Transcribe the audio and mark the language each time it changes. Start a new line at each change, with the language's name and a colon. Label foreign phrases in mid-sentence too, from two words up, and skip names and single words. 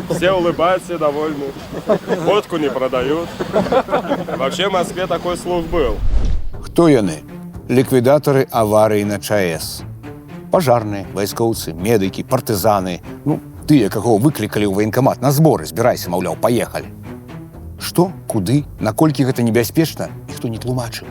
Russian: Все улыбаются, все довольны. Водку не продают. Вообще в Москве такой слух был.
Belarusian: Хто яны? Ліквідатары аварыі на ЧАЭС. Пажарныя, вайскоўцы, медыкі, партызаны. Ну, тыя, каго выклікалі ў ваенкамат на зборы, збірайся, маўляў, паехалі. Што, куды, наколькі гэта небяспечна, ніхто не тлумачыў.